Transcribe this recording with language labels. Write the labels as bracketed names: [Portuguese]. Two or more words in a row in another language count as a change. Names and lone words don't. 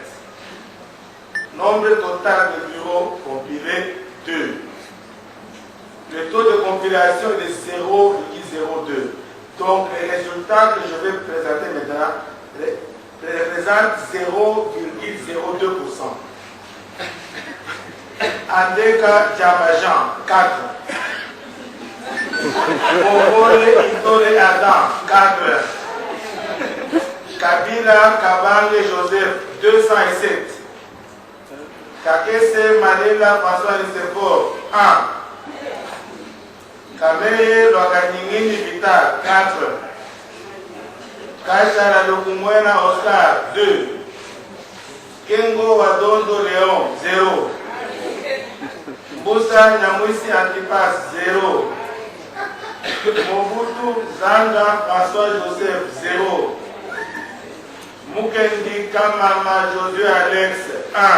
[French] Nombre total de bureaux compilés, 2. Le taux de compilation est de 0,02. Donc les résultats que je vais présenter maintenant représentent 0,02%. Andeka Djamajan, 4. Mongole Itore Adam, 4. Kabila Kabange Joseph, 207. Kakese Malela François Nicephore, 1. Kameye Lwakaningini Vital, 4. Kachala Lukumwena Oscar, 2. Kengo Wadondo Léon, 0. Mboussa Nyamousi Antipas, 0. Mobutu Zanga François Joseph, 0. Mukendi Kamama Josué Alex, 1.